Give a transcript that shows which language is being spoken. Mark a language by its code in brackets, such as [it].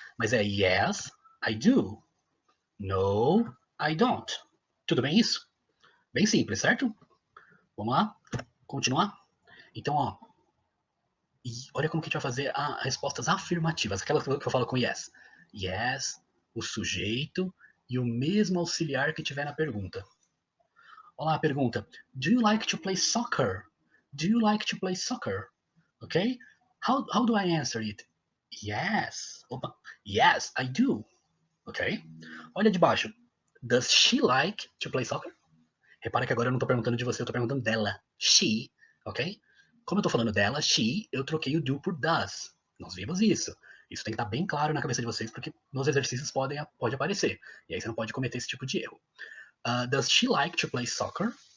[pt] Mas é [en] yes, I do. No, I don't. [pt] Tudo bem isso? Bem simples, certo? Vamos lá? Continuar? Então, ó, e olha como que a gente vai fazer as respostas afirmativas, aquelas que eu falo com yes. Yes, o sujeito e o mesmo auxiliar que tiver na pergunta. Olá, a pergunta. [en] Do you like to play soccer? Do you like to play soccer? Okay? How do I answer it? Yes. Opa. Yes, I do. Ok? [pt] Olha de baixo. [en] Does she like to play soccer? [pt] Repara que agora eu não estou perguntando de você, eu estou perguntando dela. She, ok? Como eu estou falando dela, she, eu troquei o do por does. Nós vimos isso. Isso tem que estar bem claro na cabeça de vocês, porque nos exercícios pode aparecer. E aí você não pode cometer esse tipo de erro. [en] Does she like to play soccer?